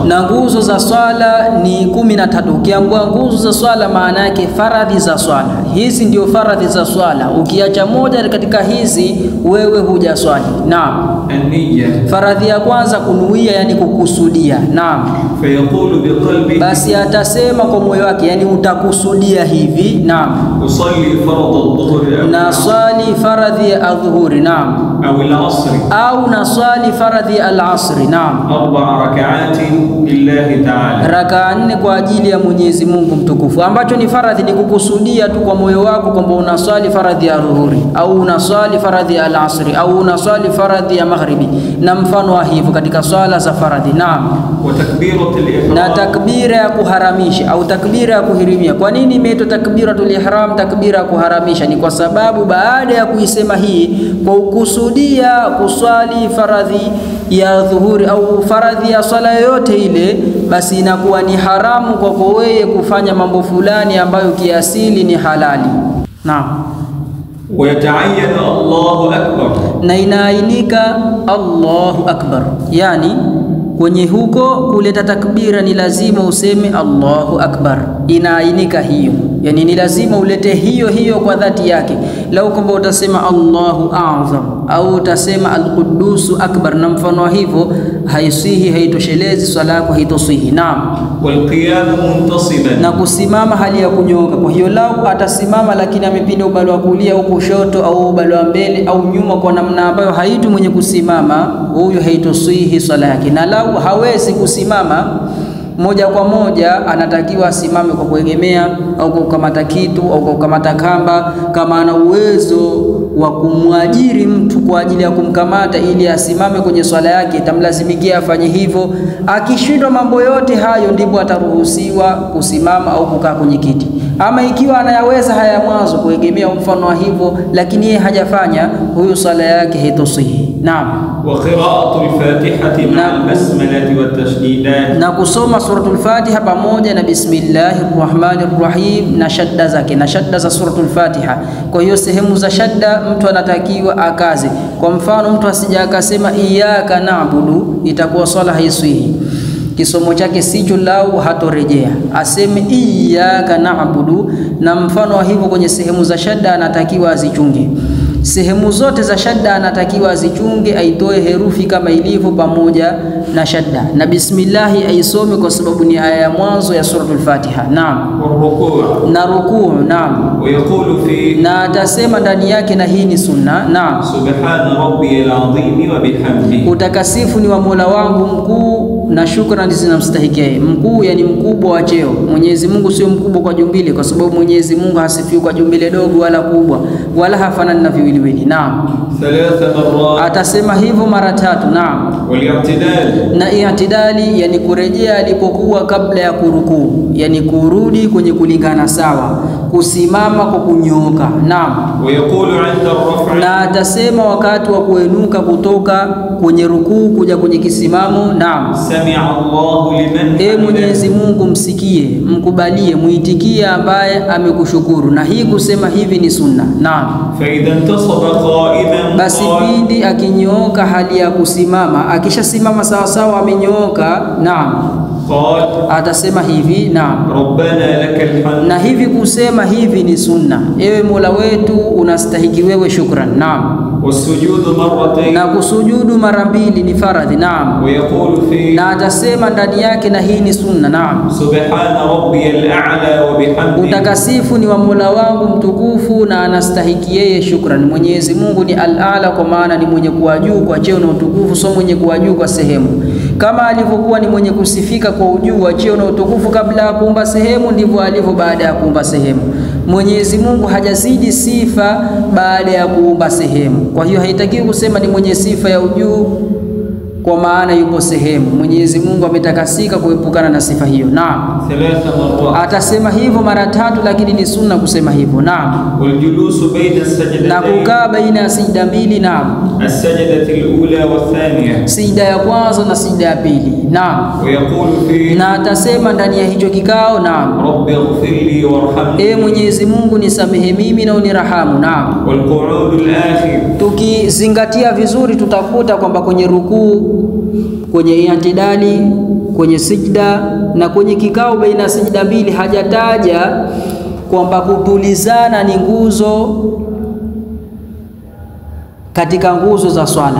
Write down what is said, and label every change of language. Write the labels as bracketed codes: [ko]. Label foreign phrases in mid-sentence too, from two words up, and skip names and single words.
[sw] Na nguzo za swala ni 13. Ukiambua nguzo za swala maana yake faradhi za swala. Hizi ndio faradhi za swala. Ukiacha moja katika hizi wewe hujaswali. Naam. [ar] النية, [sw] Faradhi ya kwanza kunuia, yani kukusudia. Naam. [ar] فيقول بقلبه, [sw] Basi atasema kwa moyo wake, yani utakusudia hivi. Naam. [ar] أصلي فرض الظهر [sw] Na swali faradhi ya adhuhuri. Naam. [ar] أو العصر [sw] Au na swali faradhi ya al-asri. Naam. [ar] 4 ركعات لله تعالى, [sw] Rakaa 4 kwa ajili ya Mwenyezi Mungu mtukufu. Ambacho ni faradhi ni kukusudia tu kwa moyo wako kwamba unaswali faradhi ya dhuhuri au unaswali faradhi ya al-asri au unaswali faradhi ya maghribi na mfano wa hivyo katika swala za faradhi. Naam. [ar] وتكبيرة [sw] Na [ar] الإحرام, [sw] takbira ya kuharamisha au takbira ya kuhirimia. Kwa nini imeitwa [ar] تكبيرة الإحرام, [sw] takbira ya kuharamisha? Ni kwa sababu baada ya kuisema hii kwa ukusudia kuswali faradhi ya dhuhuri au faradhi ya swala yoyote ile, basi inakuwa ni haramu kwako wewe kufanya mambo fulani ambayo kiasili ni halali. Naam. [ar] ويتعين الله أكبر, [sw] Na inaainika [ar] الله أكبر, [sw] yani kwenye huko kuleta takbira ni lazima useme [ar] الله أكبر. [sw] Inaainika hiyo, yani ni lazima ulete hiyo hiyo kwa dhati yake. Lau kwamba utasema [ar] الله أعظم [sw] au utasema [ar] القدوس أكبر [sw] na mfano hivyo, haisihi, haitoshelezi, swala yako haitosihi. Naam. [ar] والقيام منتصبا, [sw] Na kusimama hali ya kunyoka. Kwa hiyo lau atasimama lakini amepinda upande wa kulia au kushoto au upande wa mbele au nyuma kwa namna ambayo haitu mwenye kusimama, huyo haitosihi swala yake. Na lau hawezi kusimama moja kwa moja, anatakiwa asimame kwa kuegemea au kwa kukamata kitu au kwa kukamata kamba, kama ana uwezo wa kumwajiri mtu kwa ajili ya kumkamata ili asimame kwenye swala yake, itamlazimikia afanye hivyo. Akishindwa mambo yote hayo, ndipo ataruhusiwa kusimama au kukaa kwenye kiti. Ama ikiwa anayaweza haya mwanzo, kuegemea mfano wa hivyo, lakini yeye hajafanya, huyo swala yake haitosihi. Naam. [ar] وقراءة الفاتحة مع البسملة والتشديدات, [sw] Na kusoma [ar] سورة الفاتحة [sw] pamoja na [ar] بسم الله الرحمن الرحيم [sw] na shadda zake, na shadda za [ar] سورة الفاتحة. [sw] Kwa hiyo sehemu za shadda mtu anatakiwa akaze. Kwa mfano mtu asija akasema [ar] إياك نعبد, [sw] itakuwa swala haiswihi, kisomo chake sicho, lau hatorejea. Aseme [ar] إياك نعبد [sw] na mfano wa hivyo. Kwenye sehemu za shadda anatakiwa azichunge. Sehemu zote za shadda anatakiwa azichunge, aitoe herufi kama ilivyo pamoja na shadda, na bismillahi aisome kwa sababu ni aya ya mwanzo ya [ar] سورة الفاتحة. [sw] Naam. [ar] والركوع, [sw] Na rukuu. Naam. [ar] ويقول في [sw] Na atasema ndani yake, na hii ni sunna. Naam. [ar] سبحان ربي العظيم وبحمده, [sw] Utakasifu ni wa Mola wangu mkuu na shukrani zinamstahikia. Mkuu yani mkubwa wa cheo. Mwenyezi Mungu sio mkubwa kwa jumbile, kwa sababu Mwenyezi Mungu hasifiwi kwa jumbile dogo wala kubwa, wala hafanani na viwiliwili. Naam. [ar] 3 مرات, [sw] Atasema hivyo mara 3. Naam. [ar] والاعتدال, [sw] Na i'tidali yani kurejea alipokuwa kabla ya kurukuu, yani kurudi kwenye kulingana sawa. kusimama kwa kunyooka. Naam. [ar] ويقول عند الرفع [sw] Na atasema wakati wa kuenuka kutoka kwenye rukuu kuja kwenye kisimamo. Naam. [ar] سمع الله لمن [sw] Mwenyezi Mungu msikie, mkubalie, muitikie ambaye amekushukuru. Na hii kusema hivi ni sunna. Naam. [ar] فإذا انتصب قائما [sw] Basi pindi akinyooka hali ya kusimama, akishasimama sawa sawa amenyooka, naam, [ar] قال [sw] atasema hivi, naam. [ar] ربنا لك الحمد. [sw] Na hivi kusema hivi ni sunna. Ewe Mola wetu unastahiki wewe shukran. Naam. [ar] والسجود مرتين. [sw] Na kusujudu mara mbili ni faradhi. Naam. [ar] ويقول فيه [sw] Na atasema ndani yake, na hii ni sunna. Naam. [ar] سبحان ربي الأعلى وبحمده. [sw] Utakasifu ni wa Mola wangu mtukufu na anastahiki yeye shukran. Mwenyezi Mungu ni al-A'la, kwa maana ni mwenye kuwa juu kwa cheo na utukufu, sio mwenye kuwa juu kwa sehemu. Kama alivyokuwa ni mwenye kusifika kwa ujuu wa cheo na utukufu kabla ya kuumba sehemu, ndivyo alivyo baada ya kuumba sehemu. Mwenyezi Mungu hajazidi sifa baada ya kuumba sehemu. Kwa hiyo haitakiwi kusema ni mwenye sifa ya ujuu kwa maana yupo sehemu. Mwenyezi Mungu ametakasika kuepukana na sifa hiyo. Naam. [ar] 3 مرات. [sw] Atasema hivyo mara 3, lakini ni sunna kusema hivyo. Naam. [ar] والجلوس بين السجدتين. [sw] Na kukaa baina ya sijda mbili. Naam. [ar] السجدة الأولى والثانية. [sw] Sijda ya kwanza na sijda ya pili. Naam. [ar] ويقول فيه [sw] Na atasema ndani ya hicho kikao, naam, [ar] رب اغفر لي وارحمني. [sw] Mwenyezi Mungu nisamehe mimi na unirahamu. Naam. [ar] والقعود الآخر. [sw] Tukizingatia vizuri tutakuta kwamba kwenye rukuu, kwenye i'tidali, kwenye sijda na kwenye kikao baina ya sijda mbili hajataja kwamba kutulizana ni nguzo katika nguzo za swala.